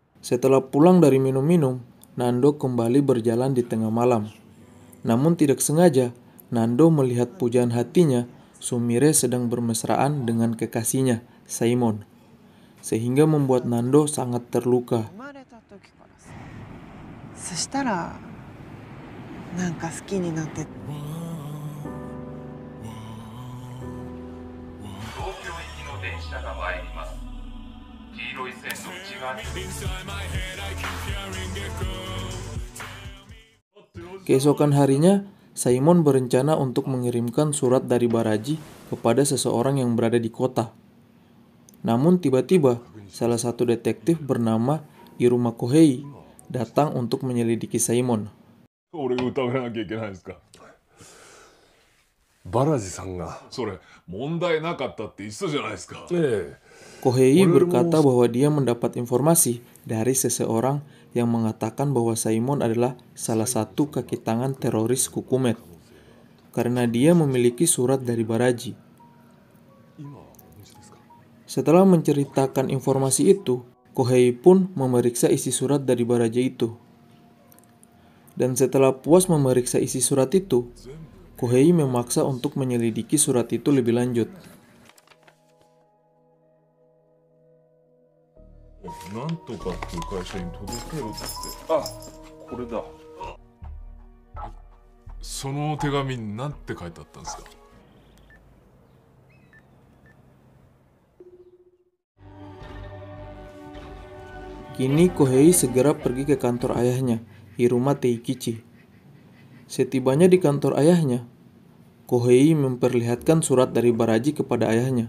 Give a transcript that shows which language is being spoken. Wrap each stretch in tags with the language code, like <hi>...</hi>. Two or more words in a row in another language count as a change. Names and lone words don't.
<id>Setelah pulang dari minum-minum, Nando kembali berjalan di tengah malam. Namun tidak sengaja, Nando melihat pujaan hatinya, Sumire sedang bermesraan dengan kekasihnya, Saimon. Sehingga membuat Nando sangat terluka.</id> <ja>そしたらなんか好きになって。</ja> <id>Keesokan harinya, Saimon berencana untuk mengirimkan surat dari Baraji kepada seseorang yang berada di kota. Namun tiba-tiba, salah satu detektif bernama Iruma Kohei datang untuk menyelidiki Saimon.</id> <ja>俺が疑わなきゃいけないんですか。バラジさんが。それ問題なかったって言ってたじゃないですか。</ja> <id>Kohei berkata bahwa dia mendapat informasi dari seseorang yang mengatakan bahwa Saimon adalah salah satu kaki tangan teroris Kukumet karena dia memiliki surat dari Baraji. Setelah menceritakan informasi itu, Kohei pun memeriksa isi surat dari Baraji itu. Dan setelah puas memeriksa isi surat itu, Kohei memaksa untuk menyelidiki surat itu lebih lanjut.</id> <ja>なんとかっていう会社に届けろって。あ、これだ。その手紙に何て書いてあったんですか。</ja> <id>Kini Kohei segera pergi ke kantor ayahnya, Hiruma Teikichi. Setibanya di kantor ayahnya, Kohei memperlihatkan surat dari Baraji kepada ayahnya.</id>